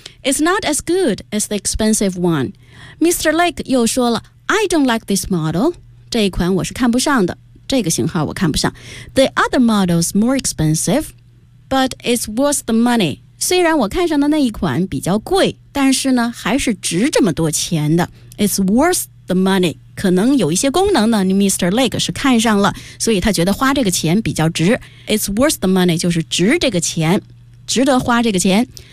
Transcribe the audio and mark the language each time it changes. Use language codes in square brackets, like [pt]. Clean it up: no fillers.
[en] It's not as good as the expensive one. [zh] Mr. Lake 又说了， [en] I don't like this model. [zh] 这一款我是看不上的，这个型号我看不上。 [en] The other model's more expensive, but it's worth the money. [zh] 虽然我看上的那一款比较贵，但是呢，还是值这么多钱的。 [en] It's worth the money. [zh] 可能有一些功能呢，你 Mr. Lake 是看上了，所以他觉得花这个钱比较值。 [en] It's worth the money [zh] 就是值这个钱，值得花这个钱。